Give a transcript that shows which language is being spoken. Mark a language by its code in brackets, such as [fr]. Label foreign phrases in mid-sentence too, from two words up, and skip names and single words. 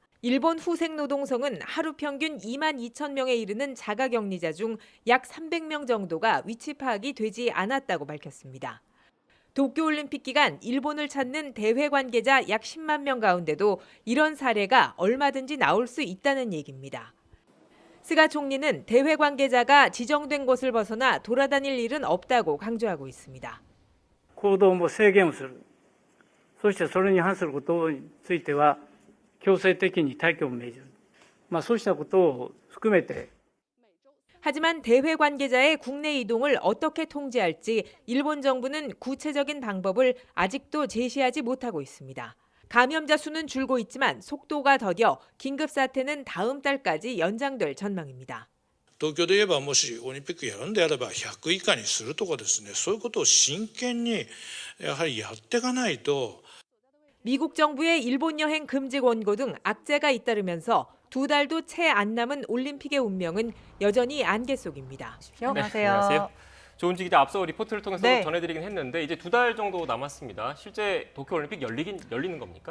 [ko] 일본 후생노동성은 하루 평균 2만 2천 명에 이르는 자가격리자 중 약 300명 정도가 위치 파악이 되지 않았다고 밝혔습니다. 도쿄올림픽 기간 일본을 찾는 대회 관계자 약 10만 명 가운데도 이런 사례가 얼마든지 나올 수 있다는 얘기입니다. 스가 총리는 대회 관계자가 지정된 곳을 벗어나 돌아다닐 일은 없다고 강조하고 있습니다. [ja] 行動も制限をする。そしてそれに反することについては強制的に退去を命じる。そうしたことを含めて [ko] 하지만 대회 관계자의 국내 이동을 어떻게 통제할지 일본 정부는 구체적인 방법을 아직도 제시하지 못하고 있습니다. 감염자 수는 줄고 있지만 속도가 더뎌 긴급 사태는 다음 달까지 연장될 전망입니다. [ja] 東京で言えばもしオリンピックやるんであれば100以下にするとかですね、そういうことを真剣にやはりやっていかないと [ko] 미국 정부의 일본 여행 금지 권고 등 악재가 잇따르면서 2달도 채 안 남은 올림픽의 운명은 여전히 안개 속입니다. 안녕하세요. 조은지 기자 앞서 리포트를 통해서 네. 전해드리긴 했는데 이제 2달 정도 남았습니다. 실제 도쿄올림픽 열리는 겁니까?